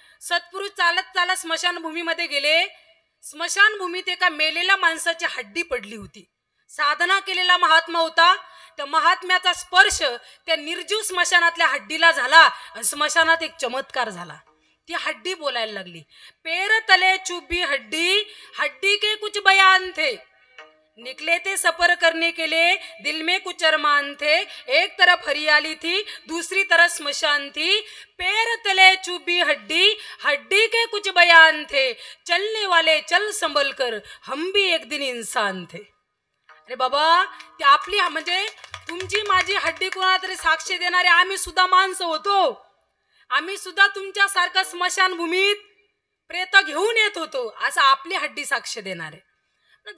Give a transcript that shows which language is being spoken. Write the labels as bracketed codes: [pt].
[mr] सत्पुरुष चालत चालत स्मशानभूमीमध्ये गेले. स्मशानभूमीत एका मेलेल्या माणसाची हड्डी पडली होती. साधना केलेला महात्मा होता. त्या महात्म्याचा स्पर्श त्या निर्जीव स्मशानातल्या हड्डीला झाला आणि स्मशानात एक चमत्कार झाला. ती हड्डी बोलायला लागली. [hi] पैर तले चुभी हड्डी, हड्डी के कुछ बयान थे. निकले थे सफर करने के लिए, दिल में कुछ अरमान थे. एक तरफ हरियाली थी, दूसरी तरफ स्मशान थी. पैर तले चुभी हड्डी, हड्डी के कुछ बयान थे. चलने वाले चल संभल कर, हम भी एक दिन इंसान थे. [mr] अरे बाबा, ती आपली म्हणजे तुमची माझी हड्डी कोणाला तरी साक्ष देणारे आम्ही सुद्धा माणसं होतो. आम्ही सुद्धा तुमच्यासारखं स्मशानभूमीत प्रेत घेऊन येत होतो, असं आपली हड्डी साक्ष देणार आहे.